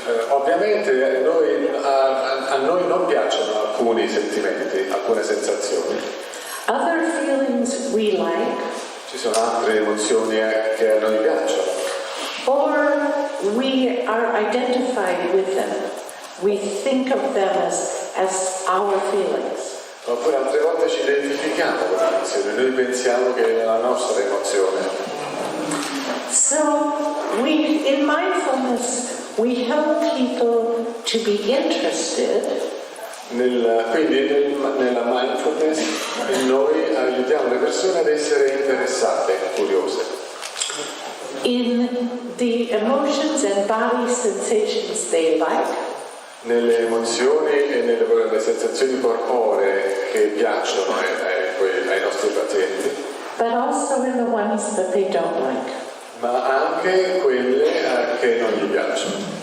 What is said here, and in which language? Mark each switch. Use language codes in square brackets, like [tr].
[it] Ovviamente a noi non piacciono alcuni sentimenti, alcune sensazioni. [en] Other feelings we like, [it] Ci sono altre emozioni che a noi piacciono. [en] or we are identified with them. We think of them as our feelings. [it] Oppure altre volte ci identifichiamo con l'emozione, noi pensiamo che è la nostra emozione. [en] So in mindfulness, we help people to be interested. [it] Quindi nella mindfulness noi aiutiamo le persone ad essere interessate, curiose. [en] In the emotions and body sensations they like, [it] Nelle emozioni e nelle sensazioni corporee che piacciono ai nostri pazienti, [en] but also in the ones that they don't like. [it] ma anche quelle che non gli piacciono.